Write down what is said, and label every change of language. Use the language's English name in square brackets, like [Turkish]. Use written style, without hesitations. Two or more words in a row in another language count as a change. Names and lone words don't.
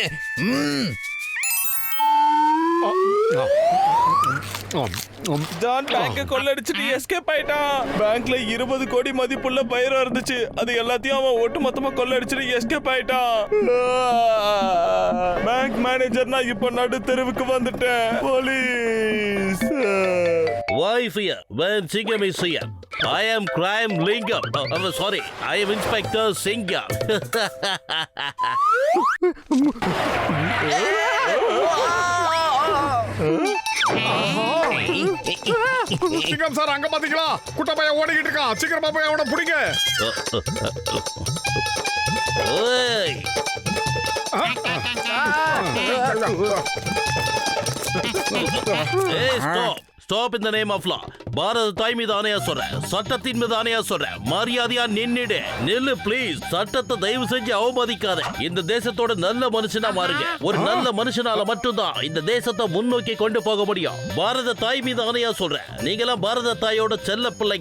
[Tamil] ஜான் பேங்க கொள்ளடிச்சிட்டு எஸ்கேப் ஆயிட்டான். பேங்க்ல 20 கோடி மதிப்புள்ள பயிர் இருந்துச்சு. அது எல்லாத்தையும் அவன் ஒட்டு மொத்தமா கொள்ளடிச்சிட்டு எஸ்கேப் ஆயிட்டான். பேங்க் மேனேஜர் நான் இப்ப நடு தெருவுக்கு வந்துட்டேன். போலீஸ். [English] Why fear when Singam is here? I am crime Lingam. Sorry, I am Inspector Singam. [Tamil] சிங்கம் சார், அங்க பாத்தீங்களா? குட்ட பையன் ஓடிக்கிட்டு இருக்கான். சீக்கிரமா போய் அவனை பிடிங்க. [English] Hey, stop. Stop in the name of law. [Tamil] பாரத தாய் மீது ஆணையா சொல்றேன். சட்டத்தின் மீது ஆணையா சொல்றேன். மரியாதையா நின்னுடு. நில்லு ப்ளீஸ். சட்டத்தை தயவு செஞ்சு அவமதிக்காத. இந்த தேசத்தோட நல்ல மனுஷனா மாறுங்க. ஒரு நல்ல மனுஷனால மட்டும்தான் இந்த தேசத்தை முன்னோக்கி கொண்டு போக முடியும். பாரத தாய் மீது ஆணையா சொல்றேன். நீங்களாம் பாரத தாயோட செல்ல பிள்ளைங்க.